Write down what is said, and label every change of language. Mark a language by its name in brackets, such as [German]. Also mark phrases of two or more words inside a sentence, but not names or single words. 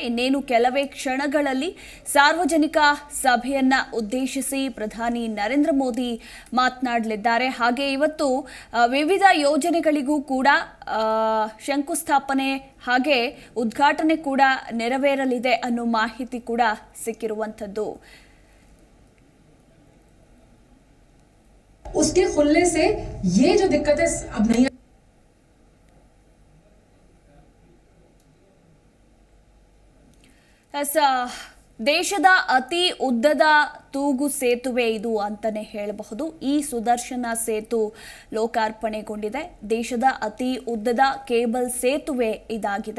[Kannada] ಇನ್ನೇನು ಕೆಲವೇ ಕ್ಷಣಗಳಲ್ಲಿ ಸಾರ್ವಜನಿಕ ಸಭೆಯನ್ನ ಉದ್ದೇಶಿಸಿ ಪ್ರಧಾನಿ ನರೇಂದ್ರ ಮೋದಿ ಮಾತನಾಡಲಿದ್ದಾರೆ. ಹಾಗೆ ಇವತ್ತು ವಿವಿಧ ಯೋಜನೆಗಳಿಗೂ ಕೂಡ ಶಂಕುಸ್ಥಾಪನೆ ಹಾಗೆ ಉದ್ಘಾಟನೆ ಕೂಡ ನೆರವೇರಲಿದೆ ಅನ್ನೋ ಮಾಹಿತಿ ಕೂಡ ಸಿಕ್ಕಿರುವಂತದ್ದು. [Hindi] उसके खुलने से ये जो दिक्कत है अब नहीं [Kannada] ದೇಶದ ಅತಿ ಉದ್ದದ ತೂಗು ಸೇತುವೆ ಇದು ಅಂತಾನೆ ಹೇಳಬಹುದು. ಈ ಸುದರ್ಶನ ಸೇತು ಲೋಕಾರ್ಪಣೆಗೊಂಡಿದೆ. ದೇಶದ ಅತಿ ಉದ್ದದ ಕೇಬಲ್ ಸೇತುವೆ ಇದಾಗಿದೆ.